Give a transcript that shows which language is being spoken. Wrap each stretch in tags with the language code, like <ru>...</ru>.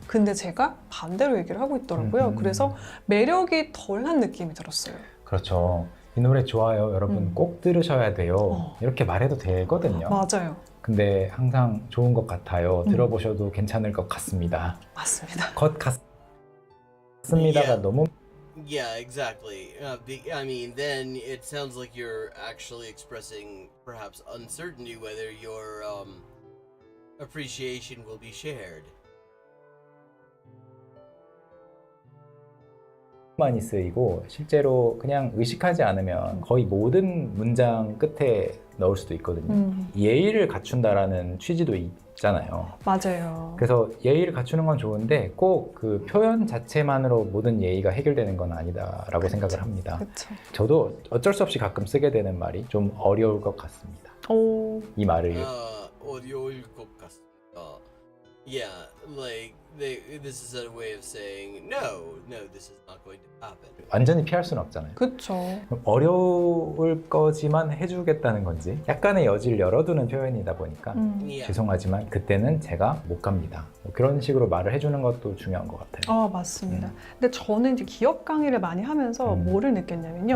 <ko>근데 제가 반대로 얘기를 하고 있더라고요. 그래서 매력이 덜한 느낌이 들었어요. 그렇죠. 이 노래 좋아요. 여러분 꼭 들으셔야 돼요. 이렇게 말해도 되거든요. 맞아요. 근데 항상 좋은 것 같아요. 들어보셔도 괜찮을 것 같습니다. 맞습니다. 것 같습니다가 너무</ko> <en>Yeah, exactly. I mean, then it sounds like you're actually expressing perhaps uncertainty whether your appreciation will be shared.</en> <ko>많이 쓰이고 실제로 그냥 의식하지 않으면 거의 모든 문장 끝에 넣을 수도 있거든요. 예의를 갖춘다라는 취지도 있잖아요. 맞아요. 그래서 예의를 갖추는 건 좋은데 꼭 그 표현 자체만으로 모든 예의가 해결되는 건 아니다라고 생각을 합니다. 그렇죠. 저도 어쩔 수 없이 가끔 쓰게 되는 말이 좀 어려울 것 같습니다. 오, 이 말을 어려울 것 같습니다.</ko> <en>Yeah, like this is a way of saying no, this is not going to happen.</en> <ko>완전히 피할 수는 없잖아요. 그렇죠. 그럼 어려울 거지만 해주겠다는 건지 약간의 여지를 열어두는 표현이다 보니까 Yeah. 죄송하지만 그때는 제가 못 갑니다. 뭐 그런 식으로 말을 해주는 것도 중요한 것 같아요. 아, 맞습니다. 근데 저는 이제 기업 강의를 많이 하면서 뭐를 느꼈냐면요.</ko>